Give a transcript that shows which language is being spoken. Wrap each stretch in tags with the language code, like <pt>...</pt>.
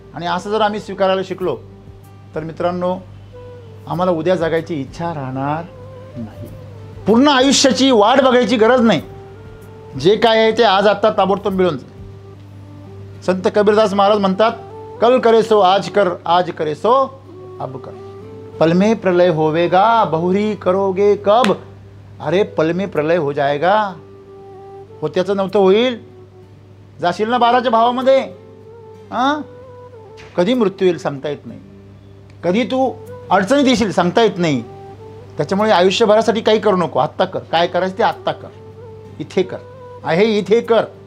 <mr>आणि असं जर आम्ही स्वीकारायला शिकलो तर मित्रांनो, आम्हाला उद्या जगायची इच्छा राहणार नाही. पूर्ण आयुष्याची वाट बघायची गरज नाही. जे काय आहे ते आज आत्ता ताबडतोब मिळून जाईल. संत कबीरदास महाराज म्हणतात,</mr> <hi>कल करे सो आज कर, आज करे सो अब कर. पल में प्रलय होवेगा, बहुरी करोगे कब. अरे पल में प्रलय हो जाएगा.</hi> <mr>होत्याचं नव्हतं होईल. जाशील ना 12च्या भावामध्ये. हां, कधी मृत्यू येईल सांगता येत नाही, कधी तू अडचणीत येशील सांगता येत नाही. त्याच्यामुळे आयुष्यभरासाठी काही करू नको, आत्ता कर. काय करायचं ते आत्ता कर, इथे कर, आहे इथे कर.</mr>